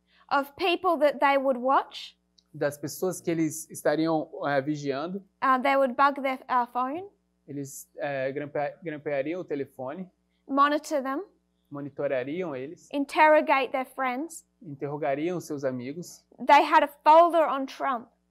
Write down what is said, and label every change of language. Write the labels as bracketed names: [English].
[English] of people that they would watch. [Portuguese] Das pessoas que eles estariam vigiando. [English] They would bug their phone, [Portuguese] Eles grampeariam o telefone, [English] monitor them, [Portuguese] monitorariam eles, [English] interrogate their friends. [Portuguese] interrogariam seus amigos. [English] They had a folder on Trump